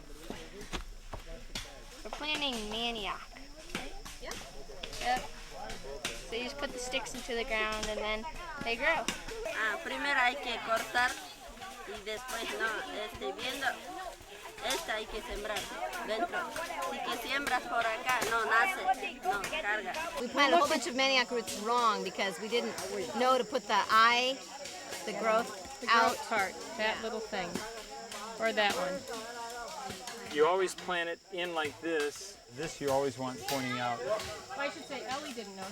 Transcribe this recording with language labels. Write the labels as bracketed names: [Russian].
[English] We're planting manioc. Yep. So you just put the sticks into the ground and then they grow. [Spanish] Primero hay que cortar y después viendo esta hay que sembrar dentro. Si que siembras por acá no nace, no carga. [English] We planted a whole bunch of manioc roots wrong because we didn't know to put the growth out part, that little thing, or that one. You always plant it in like this. This you always want pointing out. Well, I should say Ellie didn't know.